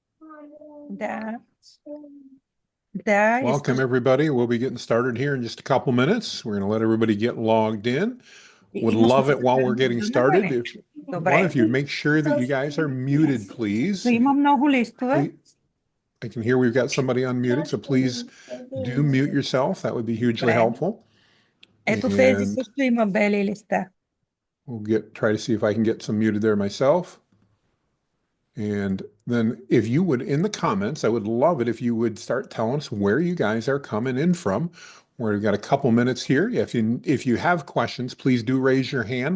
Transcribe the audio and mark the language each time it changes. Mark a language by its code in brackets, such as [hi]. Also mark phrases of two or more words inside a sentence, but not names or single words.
[bg] Да, да, [en] Welcome, [bg] искаш. [en] everybody. We'll be getting started here in just a couple minutes. We're going to let everybody get logged in. Would [bg] Имаш ли [en] love [bg] се [en] it while we're getting [bg] превежда на [en] started. [bg] мене? [en] If [bg] Добре. [en] you'd make sure that you guys are muted, please. [bg] Има много листове. [en] I can hear we've got somebody unmuted, so please do mute yourself. That would be hugely [bg] Добре. [en] helpful. [bg] Ето тези [en] And [bg] също има бели листа. [en] we'll try to see if I can get some muted there myself. And then if you would, in the comments, I would love it if you would start telling us where you guys are coming in from. We've got a couple minutes here. If you have questions, please do raise your hand.